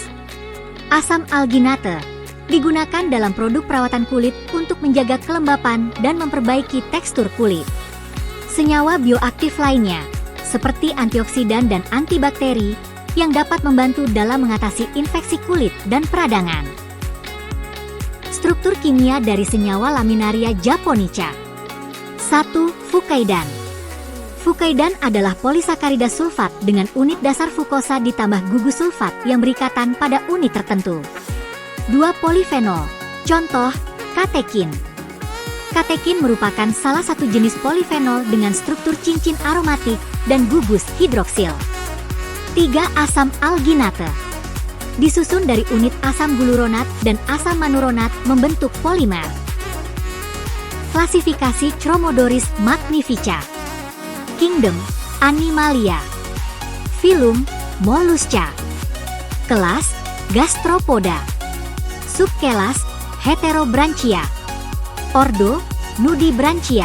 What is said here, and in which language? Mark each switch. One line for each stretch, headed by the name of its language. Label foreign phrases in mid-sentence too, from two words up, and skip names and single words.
Indonesian: Asam alginate digunakan dalam produk perawatan kulit untuk menjaga kelembapan dan memperbaiki tekstur kulit. Senyawa bioaktif lainnya, seperti antioksidan dan antibakteri, yang dapat membantu dalam mengatasi infeksi kulit dan peradangan. Struktur kimia dari senyawa Laminaria japonica. 1. Fukaidan. Fukaidan adalah polisakarida sulfat dengan unit dasar fukosa ditambah gugus sulfat yang berikatan pada unit tertentu. 2. Polifenol. Contoh, katekin. Katekin merupakan salah satu jenis polifenol dengan struktur cincin aromatik dan gugus hidroksil. 3. Asam alginate. Disusun dari unit asam gluronat dan asam manuronat membentuk polimer. Klasifikasi Chromodoris magnifica. Kingdom, Animalia. Phylum, Mollusca. Kelas, Gastropoda. Subkelas, Heterobranchia. Ordo, Nudibranchia.